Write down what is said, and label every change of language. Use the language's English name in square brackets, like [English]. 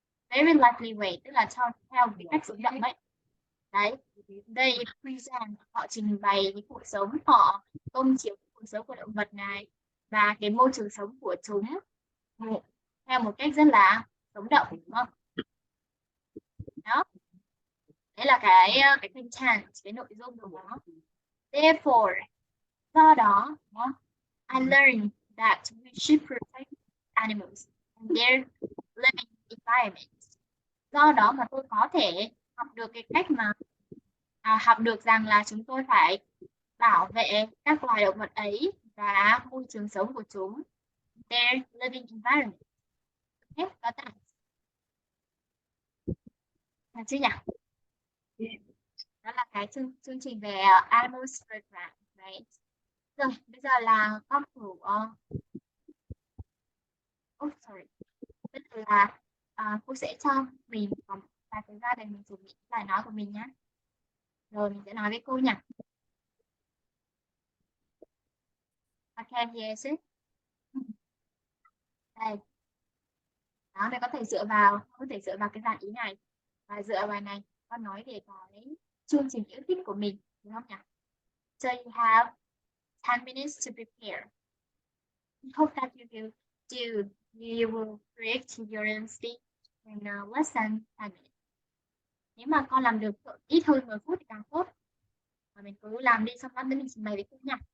[English] Very lively way, [Vietnamese] tức là theo cái cách sống động ấy. Đấy, [English] they present, [Vietnamese] họ trình bày cái cuộc sống họ, công chiếu cuộc sống của động vật này và cái môi trường sống của chúng theo một cách rất là sống động, đúng không? Đó, đấy là cái content, cái nội dung của nó. [English] Therefore, [Vietnamese] do đó, [English] I learned that we should protect animals and their living environment. [Vietnamese] Do đó mà tôi có thể học được cái cách mà học được rằng là chúng tôi phải bảo vệ các loài động vật ấy và môi trường sống của chúng, [English] their living environment. Okay, got that. [Vietnamese] Được chưa nhỉ? Đó là cái chương trình về Animals Program, right? Rồi, bây giờ là con thử sorry. Bây giờ là cô sẽ cho mình một vài thời gian để mình chuẩn bị bài nói của mình nhé. Rồi mình sẽ nói với cô nhỉ. [English] Okay, yes. [Vietnamese] Đây. Đó, mình có thể dựa vào cái dàn ý này và dựa vào này con nói về cái chương trình yêu thích của mình, đúng không nhỉ? [English] So you have 10 minutes to prepare. I hope that you will do. You will create your own speech in less than 10 minutes. [Vietnamese] Nếu mà con làm được ít hơn 10 phút thì càng tốt. Và mình cứ làm đi, xong đó mình trình bày với cô nhỉ.